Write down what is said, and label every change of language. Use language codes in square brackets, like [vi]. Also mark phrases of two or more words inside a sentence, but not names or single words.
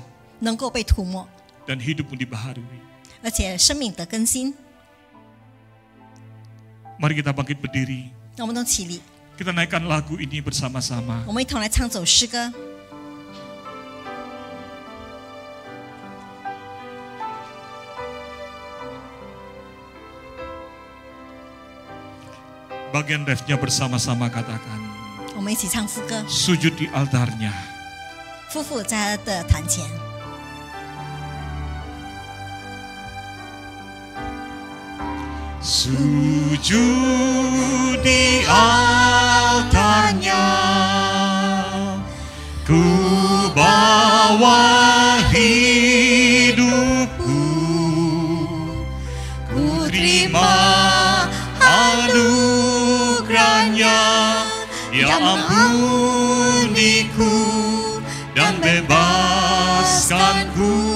[zh] 能够被涂抹， [id] dan hidupmu dibaharui. [zh] 而且生命得更新。 [id] Mari kita bangkit berdiri. [zh] 让我们都起立， [id] Kita naikkan lagu ini bersama-sama. [zh] 我们一同来唱首诗歌。 [id] Bagian refnya bersama-sama katakan. [zh] 我们一起唱副歌。 [id] Sujud di altarnya. [zh] 夫妇在他的坛前， [id] Sujud di altarnya, ku bawa hidupku, ku terima anugerahnya yang ampuniku dan bebaskanku.